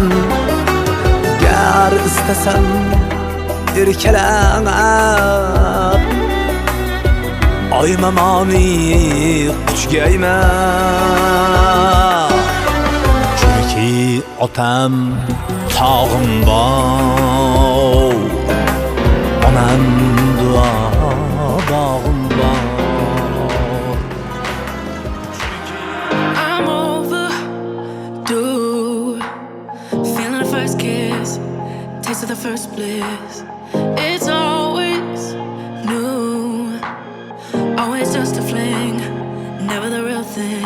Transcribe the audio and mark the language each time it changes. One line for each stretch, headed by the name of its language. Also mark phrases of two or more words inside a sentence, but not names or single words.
Uzbek: Gar istasam erkalanib oymamoni quchgayman. Chunki otam tog'im bor, onam duo bog'im bor.
English: I'm overdue, feeling the first kiss, taste of the first bliss. It's always new, always just a fling, never the real thing.